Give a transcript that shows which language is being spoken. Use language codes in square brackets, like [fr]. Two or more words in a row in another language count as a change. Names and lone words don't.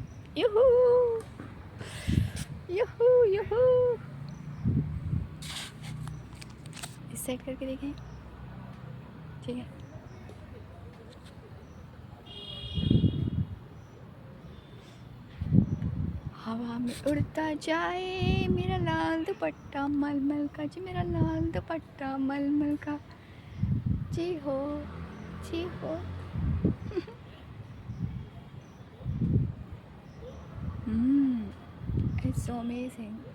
[hi] Yoo-hoo! Yoo-hoo! Yoo-hoo! इस साइड करके देखें. ठीक है. हवा में उड़ता जाए मेरा लाल दुपट्टा मलमल का जी, मेरा लाल दुपट्टा मलमल का जी हो, जी हो. [en] It's so amazing.